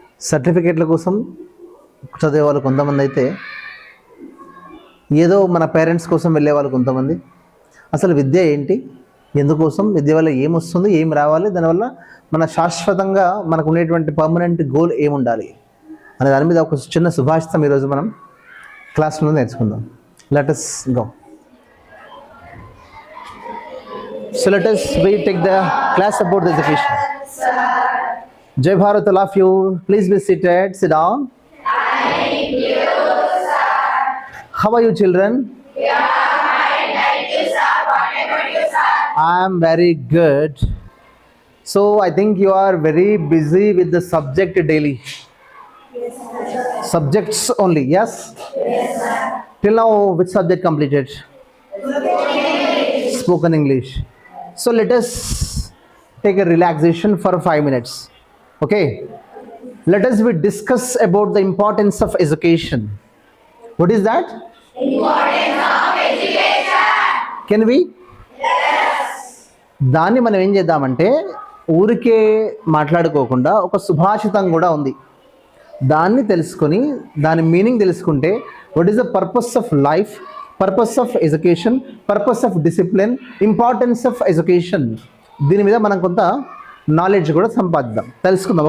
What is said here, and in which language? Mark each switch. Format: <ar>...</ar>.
<te>సర్టిఫికేట్ల కోసం చదివే వాళ్ళు కొంతమంది అయితే, ఏదో మన పేరెంట్స్ కోసం వెళ్ళే వాళ్ళు కొంతమంది. అసలు విద్య ఏంటి, ఎందుకోసం, విద్య వల్ల ఏమొస్తుంది, ఏం రావాలి, దానివల్ల మన శాశ్వతంగా మనకు ఉండేటువంటి పర్మనెంట్ గోల్ ఏముండాలి అనే దాని మీద ఒక చిన్న సుభాషితం ఈరోజు మనం క్లాస్లో నేర్చుకుందాం. Let</te> <en>us go. So let us we take the class about the education. Jai Bharat, all of you. Please be seated. Sit down. Thank you, sir. How are you, children? We are fine. Thank you, sir. What about you, sir? I am very good. So I think you are very busy with the subject daily. Yes, sir. Subjects only, yes? Yes, sir. Till now, which subject completed? Spoken English. So let us take a relaxation for 5 minutes. Okay? Let us we discuss about the importance of education. What is that? Importance of education. Can we? Yes.</en> <te>దాన్ని మనం ఏం చేద్దామంటే, ఊరికే మాట్లాడుకోకుండా ఒక సుభాషితం కూడా ఉంది, దాన్ని తెలుసుకొని దాని మీనింగ్ తెలుసుకుంటే,</te> <en>what is the purpose of life, purpose of education,</en> <te>purpose of discipline, importance of education, దీని మీద మనం కొంత నాలెడ్జ్ కూడా సంపాదిద్దాం, తెలుసుకుందాం.</te>